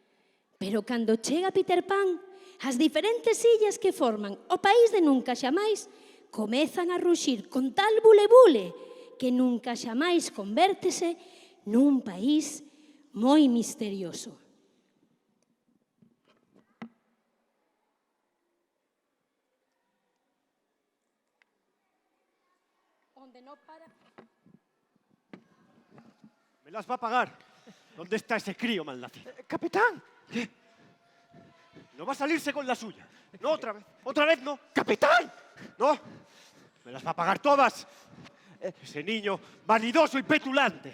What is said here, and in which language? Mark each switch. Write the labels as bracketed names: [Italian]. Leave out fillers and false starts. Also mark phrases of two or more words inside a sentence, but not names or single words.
[Galician] Pero cando chega Peter Pan, As diferentes illas que forman o país de nunca xamais comezan a ruxir con tal bule-bule que nunca xamais convértese nun país moi misterioso. [Spanish] Onde no para... Me las va a pagar. ¿Dónde está ese crío malnacido? Capitán, No va a salirse con la suya. No, otra vez. Otra vez no. capitán. No. Me las va a pagar todas. Ese niño vanidoso y petulante.